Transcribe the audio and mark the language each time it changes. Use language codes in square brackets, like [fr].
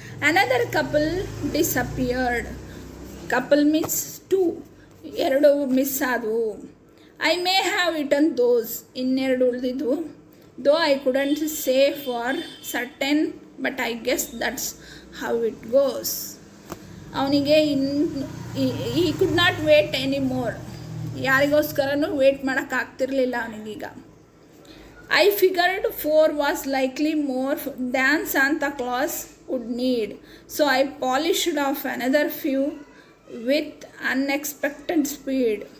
[en] Another couple disappeared. Couple means 2 [kn] miss ಆದವು. [en] I may have eaten those. [kn] ಇನ್ನೆರಡು ಉಳಿದಿದ್ವು. [en] Though I couldn't say for certain, but I guess that's how it goes. [kn] ಅವನಿಗೆ [en] he could not wait anymore. [kn] ಯಾರಿಗೋಸ್ಕರನೂ wait ಮಾಡೋಕ್ಕಾಗ್ತಿರ್ಲಿಲ್ಲ ಅವನಿಗೀಗ. [en] I figured 4 was likely more than Santa Claus would need. So I polished off another few with unexpected speed.